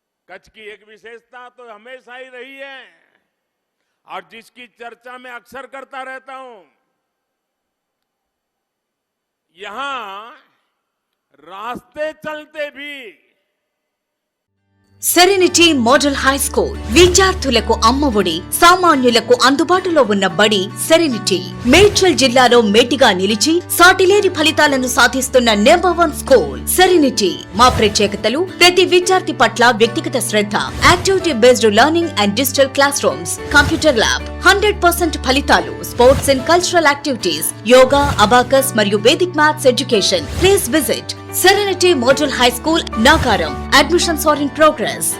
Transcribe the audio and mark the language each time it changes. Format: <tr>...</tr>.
<hi>कच्छ की एक विशेषता तो हमेशा ही रही है और जिसकी चर्चा मैं अक्सर करता रहता हूं, यहां रास्ते चलते भी</hi> <te>సెరెనిటీ మోడల్ హై స్కూల్ విద్యార్థులకు అమ్మఒడి, సామాన్యులకు అందుబాటులో ఉన్న బడి సెరెనిటీ. మేడ్చల్ జిల్లాలో మేటిగా నిలిచి సాటిలేని ఫలితాలను సాధిస్తున్న నంబర్ 1 స్కూల్ సెరెనిటీ. మా ప్రత్యేకతలు ప్రతి విద్యార్థి పట్ల వ్యక్తిగత శ్రద్ధ, activity based learning and digital class rooms, computer lab, 100% ఫలితాలు, sports and cultural activities, yoga, abacus మరియు Vedic maths education.</te> <en>Please visit Serenity Model High School, Nagaram. Admissions are in progress.</en>